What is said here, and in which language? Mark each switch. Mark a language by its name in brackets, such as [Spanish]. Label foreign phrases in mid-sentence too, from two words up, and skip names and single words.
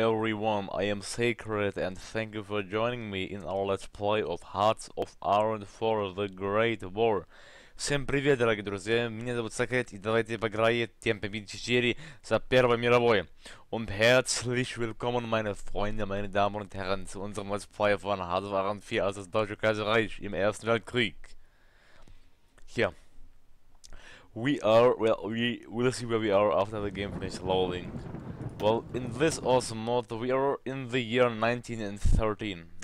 [English] everyone, I am Sacred and thank you for joining me in our Let's Play of Hearts of Iron for the Great War. [Russian] Всем привет, дорогие друзья, меня зовут Second и давайте поиграем Темпе 4 за Первой мировой. [German] Und herzlich willkommen, meine Freunde, meine Damen und Herren, zu unserem [English] Let's Play [German] von Hearts of Iron 4 als das Deutsche Kaiserreich im Ersten Weltkrieg. Hier. [English] We will see where we are after the game finishes loading. Well, in this awesome mod, we are in the year 1913.